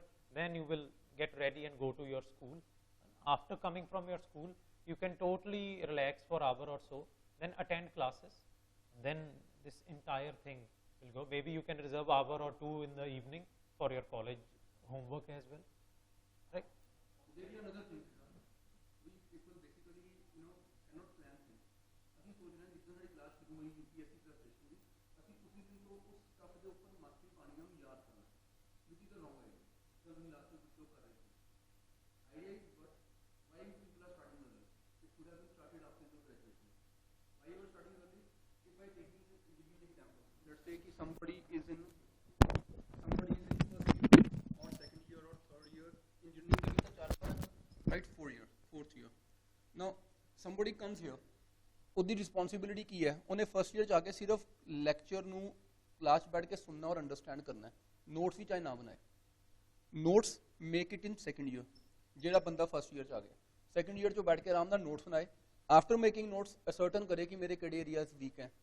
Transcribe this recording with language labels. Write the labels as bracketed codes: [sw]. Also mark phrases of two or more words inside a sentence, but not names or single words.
[en] Then you will get ready and go to your school. After coming from your school, you can totally relax for an hour or so. Then attend classes. Then this entire thing will go. Maybe you can reserve an hour or 2 in the evening for your college homework as well, right? There is another thing. We people basically, cannot plan things. [pa] ਅਸੀਂ ਸੋਚਦੇ ਹਾਂ ਜਿੱਦਾਂ ਸਾਡੀ ਕਲਾਸ ਸ਼ੁਰੂ ਹੋਈ UPSC ਦਾ ਸੈਸ਼ਨ ਦੀ, ਅਸੀਂ ਉਸੇ ਦਿਨ ਤੋਂ ਉਸ ਸਟੱਫ ਦੇ ਉੱਪਰ ਮਾਸਟਰੀ ਪਾਣੀ ਨੂੰ ਯਾਦ ਕਰਨਾ, [en] which is the wrong idea. So we last week discussed [pa] ਕਰ ਰਹੇ ਸੀ. [en] Idea is what? Why people are starting early? It should have been started after your graduation. Why you are starting early? If I take you give you an example. Let's say कि somebody is in right, 4th year. Now, somebody comes here. [pa] ਉਹਦੀ ਰਿਸਪੌਂਸਿਬਿਲਿਟੀ ਕੀ ਹੈ? ਉਹਨੇ [en] first year [pa] 'ਚ ਆ ਕੇ ਸਿਰਫ ਲੈਕਚਰ ਨੂੰ ਕਲਾਸ 'ਚ ਬੈਠ ਕੇ ਸੁਣਨਾ ਔਰ ਅੰਡਰਸਟੈਂਡ ਕਰਨਾ ਹੈ, ਨੋਟਸ ਵੀ ਚਾਹੇ ਨਾ ਬਣਾਏ. [en] Notes make it in second year. [pa] ਜਿਹੜਾ ਬੰਦਾ [en] first year [pa] 'ਚ ਆ ਗਿਆ, [en] second year [pa] 'ਚੋਂ ਬੈਠ ਕੇ ਆਰਾਮ ਨਾਲ ਨੋਟਸ ਬਣਾਏ. [en] After making notes ascertain [pa] ਕਰੇ ਕਿ ਮੇਰੇ ਕਿਹੜੇ [en] areas weak [pa] ਹੈ.